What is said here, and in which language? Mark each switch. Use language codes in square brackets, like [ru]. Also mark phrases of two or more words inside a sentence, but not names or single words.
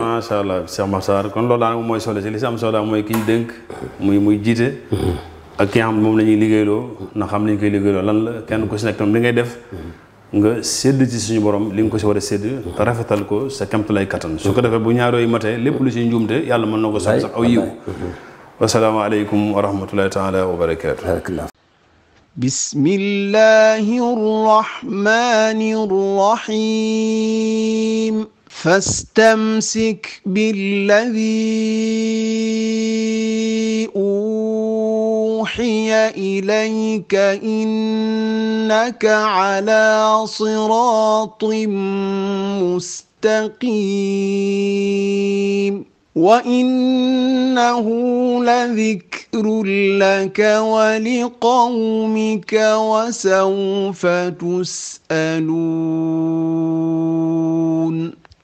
[ar] ما شاء الله [wo] Cheikh Makhtar kon loolu daanaka mooy solo si li si am solo mooy ki ñu dénk muy jiite ak ki nga xam ne moom la ñuy liggéeyloo na xam li ñu koy liggéeyloo lan la kenn ku si nekk tam li ngay def nga sédd ci suñu borom li nga ko si war a sédd te rafetal ko sa kamtulay kattan su ko defee bu ñaar yooyu matee lépp lu si njuumte yàlla mën na ko sax aw yiw [ar] والسلام عليكم ورحمة الله تعالى وبركاته بسم الله الرحمن الرحيم فاستمسك بالذي أوحي إليك إنك على صراط مستقيم وإنه لذكر لك ولقومك وسوف تسألون